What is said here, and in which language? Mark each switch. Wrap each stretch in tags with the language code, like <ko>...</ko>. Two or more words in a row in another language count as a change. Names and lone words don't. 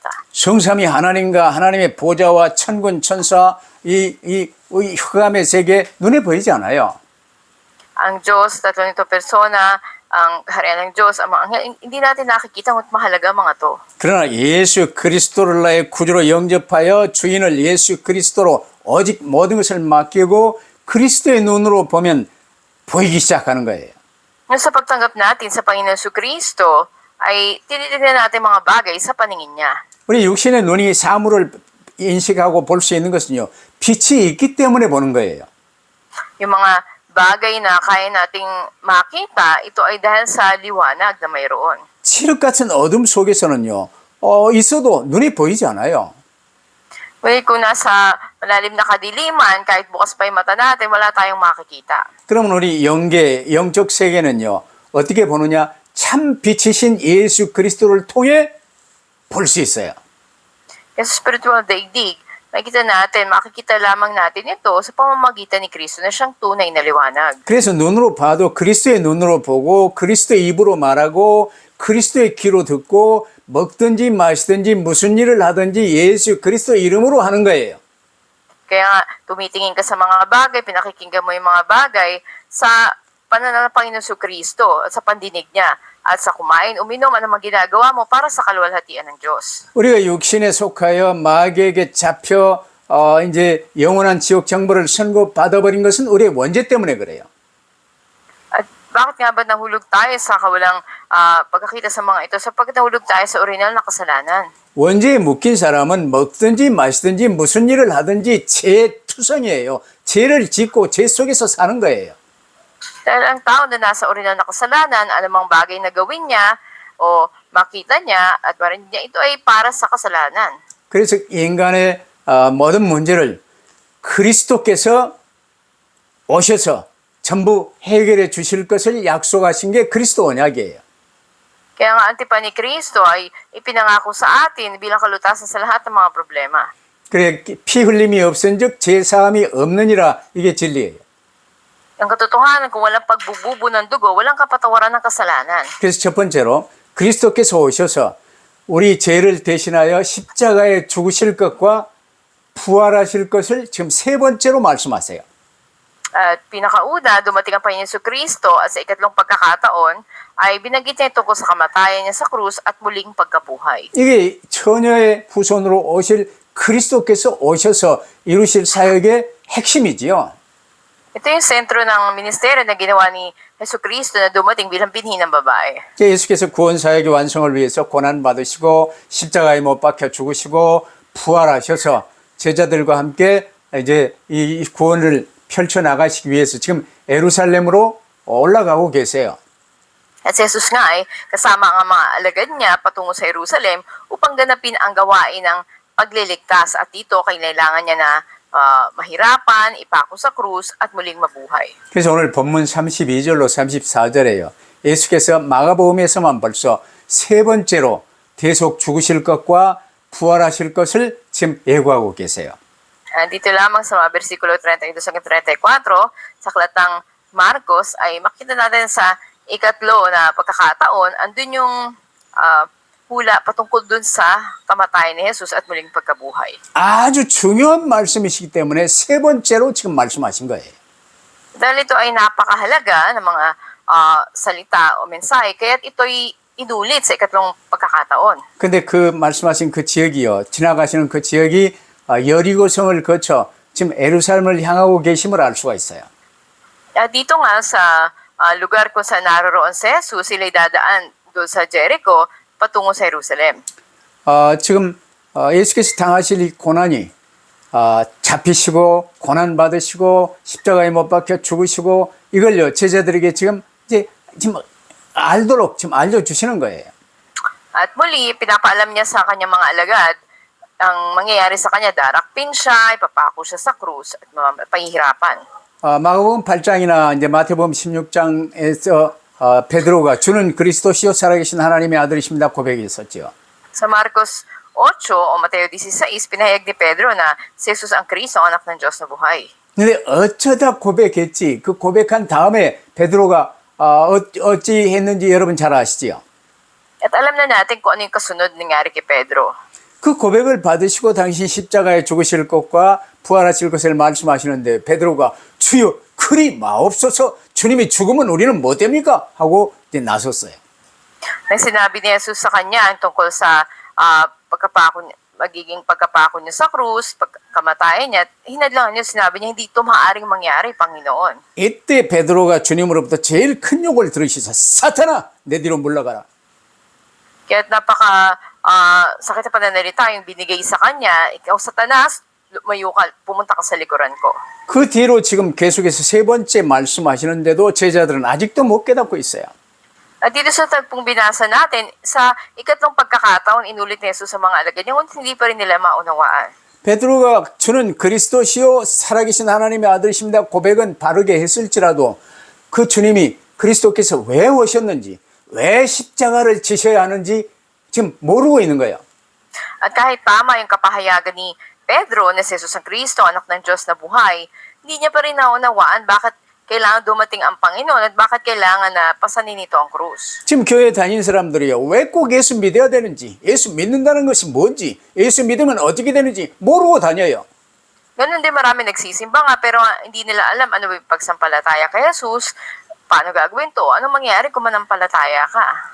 <ko>성삼위 하나님과 하나님의 보좌와 천군 천사 이 흑암의 세계 눈에 보이지 않아요.</ko> <tl>Ang Diyos, tatlo nito persona, ang kaharian ng Diyos, ang mga anghel, hindi natin nakikita kung mahalaga mga to.</tl> <ko>그러나 예수 그리스도를 나의 구주로 영접하여 주인을 예수 그리스도로 오직 모든 것을 맡기고 그리스도의 눈으로 보면 보이기 시작하는 거예요.</ko> <tl>Ngayon sa pagtanggap natin sa Panginoon Kristo, ay tinitignan natin mga bagay sa paningin niya.</tl> <ko>우리 육신의 눈이 사물을 인식하고 볼 수 있는 것은요. 빛이 있기 때문에 보는 거예요.</ko> <tl>Yung mga bagay na kaya nating makita, ito ay dahil sa liwanag na mayroon.</tl> <ko>칠흑 같은 어둠 속에서는요. 있어도 눈이 보이지 않아요.</ko> <tl>Well, kung nasa malalim na kadiliman, kahit bukas pa yung mata natin, wala tayong makikita.</tl> <ko>그러면 우리 영적 세계는요. 어떻게 보느냐? 참 빛이신 예수 그리스도를 통해 볼 수 있어요.</ko> <tl>Kasi sa spiritual daigdig, makikita natin, makikita lamang natin ito sa pamamagitan ni Kristo na siyang tunay na liwanag.</tl> <ko>그래서 눈으로 봐도 그리스도의 눈으로 보고 그리스도의 입으로 말하고 그리스도의 귀로 듣고 먹든지 마시든지 무슨 일을 하든지 예수 그리스도 이름으로 하는 거예요.</ko> <tl>Kaya nga, tumitingin ka sa mga bagay, pinakikinggan mo yung mga bagay sa pananaw ng Panginoon Kristo at sa pandinig niya. At sa kumain, uminom, ano mang ginagawa mo para sa kaluwalhatian ng Diyos.</tl> <ko>우리가 육신에 속하여 마귀에게 잡혀 이제 영원한 지옥 정보를 선고받아버린 것은 우리의 원죄 때문에 그래요.</ko> <tl>At bakit nga ba nahulog tayo sa kawalang pagkakita sa mga ito? Sapagkat nahulog tayo sa original na kasalanan.</tl> <ko>원죄에 묶인 사람은 먹든지 마시든지 무슨 일을 하든지 죄투성이에요. 죄를 짓고 죄 속에서 사는 거예요.</ko> <tl>Dahil ang tao na nasa original na kasalanan, anumang bagay na gawin niya o makita niya at marinig niya, ito ay para sa kasalanan.</tl> <ko>그래서 인간의 모든 문제를 그리스도께서 오셔서 전부 해결해 주실 것을 약속하신 게 그리스도 언약이에요.</ko> <tl>Kaya nga antipa ni Kristo ay ipinangako sa atin bilang kalutasan sa lahat ng mga problema.</tl> <ko>그래 피 흘림이 없은즉 죄 사함이 없느니라 이게 진리예요.</ko> <tl>Ang katotohanan, kung walang pagbububo ng dugo, walang kapatawaran ng kasalanan.</tl> <ko>그래서 첫 번째로 그리스도께서 오셔서 우리 죄를 대신하여 십자가에 죽으실 것과 부활하실 것을 지금 세 번째로 말씀하세요.</ko> <tl>At pinakauna, dumating ang Panginoon Kristo at sa ikatlong pagkakataon ay binanggit niya tungkol sa kamatayan niya sa krus at muling pagkabuhay.</tl> <ko>이게 처녀의 후손으로 오실 그리스도께서 오셔서 이루실 사역의 핵심이지요.</ko> <tl>Ito yung sentro ng ministeryo na ginawa ni Yesu Cristo na dumating bilang binhi ng babae.</tl> <ko>예수께서 구원 사역의 완성을 위해서 고난 받으시고 십자가에 못 박혀 죽으시고 부활하셔서 제자들과 함께 이제 이 구원을 펼쳐 나가시기 위해서 지금 예루살렘으로 올라가고 계세요.</ko> <tl>At si Jesus nga ay kasama ang mga alagad niya patungo sa Jerusalem upang ganapin ang gawain ng pagliligtas at dito kailangan niya na mahirapan, ipako sa krus at muling mabuhay.</tl> <ko>그래서 오늘 본문 32절로 34절에요. 예수께서 마가복음에서만 벌써 세 번째로 대속 죽으실 것과 부활하실 것을 지금 예고하고 계세요.</ko> <tl>Dito lamang sa mga versikulo 32 hanggang 34 sa aklatang Marcos ay makita natin sa ikatlo na pagkakataon, andun yung hula patungkol dun sa kamatayan ni Jesus at muling pagkabuhay.</tl> <ko>아주 중요한 말씀이시기 때문에 세 번째로 지금 말씀하신 거예요.</ko> <tl>Dahil ito ay napakahalaga ng mga salita o mensahe, kaya't ito'y inulit sa ikatlong pagkakataon.</tl> <ko>근데 그 말씀하신 그 지역이요. 지나가시는 그 지역이 여리고성을 거쳐 지금 에루살렘을 향하고 계심을 알 수가 있어요.</ko> <tl>Dito nga sa lugar kung saan naroroon si Jesus, sila'y dadaan doon sa Jericho patungo sa Jerusalem.</tl> <ko>지금 예수께서 당하실 이 고난이 잡히시고 고난 받으시고 십자가에 못 박혀 죽으시고 이걸요 제자들에게 지금 알도록 지금 알려주시는 거예요.</ko> <tl>At muli, pinapaalam niya sa kanyang mga alagad ang mangyayari sa kanya. Darakpin siya, ipapako siya sa krus at pahihirapan.</tl> <ko>마가복음 8장이나 이제 마태복음 16장에서 베드로가 주는 그리스도시요 살아계신 하나님의 아들이십니다 고백했었지요.</ko> <tl>Sa Marcos 8 o Mateo 16, pinahayag ni Pedro na si Jesus ang Kristo, ang anak ng Diyos na buhay.</tl> <ko>근데 어쩌다 고백했지 그 고백한 다음에 베드로가 어찌 했는지 여러분 잘 아시지요?</ko> <tl>At alam na natin kung ano yung kasunod nangyari kay Pedro.</tl> <ko>그 고백을 받으시고 당신 십자가에 죽으실 것과 부활하실 것을 말씀하시는데 베드로가 주여 그리 마옵소서 주님이 죽으면 우리는 뭐 됩니까? 하고 이제 나섰어요.</ko> <tl>Nang sinabi ni Jesus sa kanya ang tungkol sa magiging pagkapako niya sa krus, pagkamatayan niya, hinadlangan niya, sinabi niya, hindi ito maaaring mangyari, Panginoon.</tl> <ko>이때 베드로가 주님으로부터 제일 큰 욕을 들으시사 사탄아 내 뒤로 물러가라.</ko> <tl>Kaya't sakit na pananalita yung binigay sa kanya, ikaw Satanas, lumayo ka, pumunta ka sa likuran ko.</tl> <ko>그 뒤로 지금 계속해서 세 번째 말씀하시는데도 제자들은 아직도 못 깨닫고 있어요.</ko> <tl>At dito sa tagpong binasa natin, sa ikatlong pagkakataon, inulit ni Jesus sa mga alagad niya, ngunit hindi pa rin nila maunawaan.</tl> <ko>베드로가 주는 그리스도시요 살아계신 하나님의 아들이십니다 고백은 바르게 했을지라도 그 주님이 그리스도께서 왜 오셨는지 왜 십자가를 지셔야 하는지 지금 모르고 있는 거예요.</ko> <tl>At kahit tama yung kapahayagan ni Pedro na si Jesus ang Kristo, anak ng Diyos na buhay, hindi niya pa rin naunawaan bakit kailangan dumating ang Panginoon at bakit kailangan na pasanin nito ang krus.</tl> <ko>지금 교회 다니는 사람들이요. 왜 꼭 예수 믿어야 되는지, 예수 믿는다는 것이 뭔지, 예수 믿으면 어떻게 되는지 모르고 다녀요.</ko> <tl>Ganun din marami nagsisimba nga pero hindi nila alam ano yung pagsampalataya kay Jesus, paano gagawin to, ano mangyayari kung manampalataya ka.</tl>